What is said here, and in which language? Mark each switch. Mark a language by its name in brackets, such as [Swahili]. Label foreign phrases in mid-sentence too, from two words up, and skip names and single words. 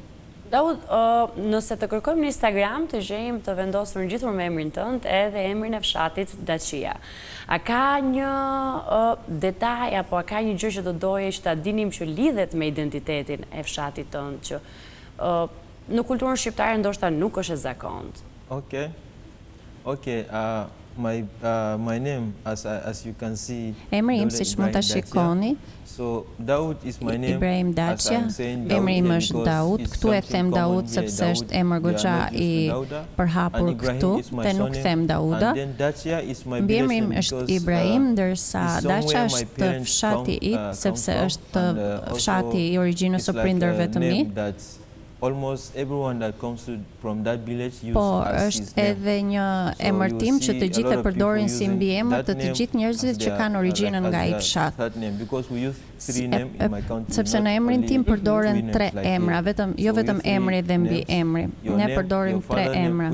[Albanian] Daud, nëse të kërkojmë në Instagram, të gjejmë të vendosur në gjithur me emrin tënd edhe emrin e fshatit Dacia. A ka një detaj, apo a ka një gjë që do doje që ta dinim që lidhet me identitetin e fshatit tënd, që në kulturën shqiptare ndoshta nuk është e zakontë? [English] Okay. My name, as you can see, [Albanian] emri im, siç mund ta shikoni, Ibrahim Dacia. Emri im është Daud. Këtu e them Daud sepse është emër goxha i përhapur këtu, dhe nuk them Dauda. Mbiemri im është Ibrahim, ndërsa Dacia është fshati i sepse është fshati i origjinës së prindërve të mi. [English] Almost everyone that comes from that village uses [Albanian] po është edhe një emërtim që të gjithë e përdorin si mbiemër të gjithë njerëzit që kanë origjinën nga ai fshat. Sepse në emrin tim përdoren 3 emra, jo vetëm emri dhe mbiemri. Ne përdorim 3 emra.